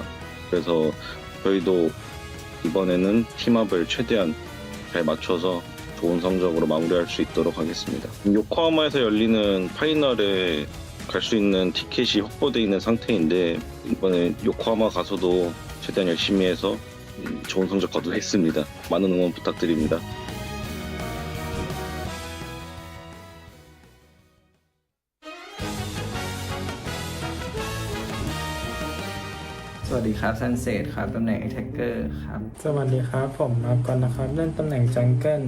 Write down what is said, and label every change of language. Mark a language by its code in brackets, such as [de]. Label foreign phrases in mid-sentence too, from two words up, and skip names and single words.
[ko] 그래서 저희도 이번에는 팀업을 최대한 잘 맞춰서 좋은 성적으로 마무리할 수 있도록 하겠습니다. 요코하마에서 열리는 파이널에 갈 수 있는 티켓이 확보되어 있는 상태인데 이번에 요코하마 가서도 최대한 열심히 해서 좋은 성적 거두겠습니다. 많은 응원 부탁드립니다. [th] สวัสดีครับซันเซ็ตครับตำแหน่ง attacker ครับ สวัสดีครับผมมากอนนะครับเล่นตำแหน่งจังเกิล